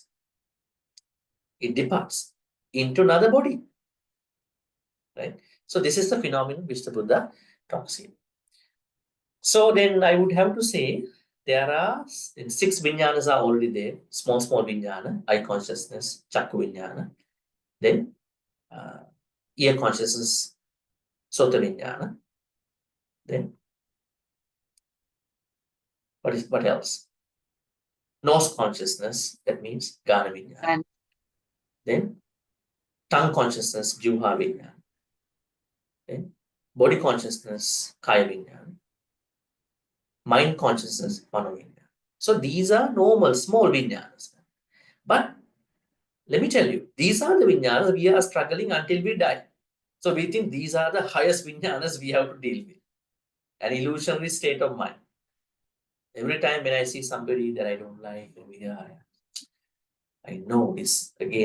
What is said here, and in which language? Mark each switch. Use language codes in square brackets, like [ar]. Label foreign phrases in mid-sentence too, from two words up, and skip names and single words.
[en] It departs into another body. Right? So this is the phenomenon which the Buddha talks in. So then I would have to say there are in 6 vinyanas are already there. Small vinyana, eye consciousness, [pi] chakku vinyana. [en] Then ear consciousness, [pi] sota vinyana. [en] Then what else? Nose consciousness, that means [pi] gana vinyana. [en] Then tongue consciousness, [pi] juha vinyana. [en] Then body consciousness, [pi] kaya vinyana. [en] Mind consciousness, [pi] mano vinyana. [en] So these are normal, small vinyanas. But let me tell you, these are the vinyanas we are struggling until we die. So we think these are the highest vinyanas we have to deal with. An illusionary state of mind. Every time when I see somebody that I don't like, I know this again.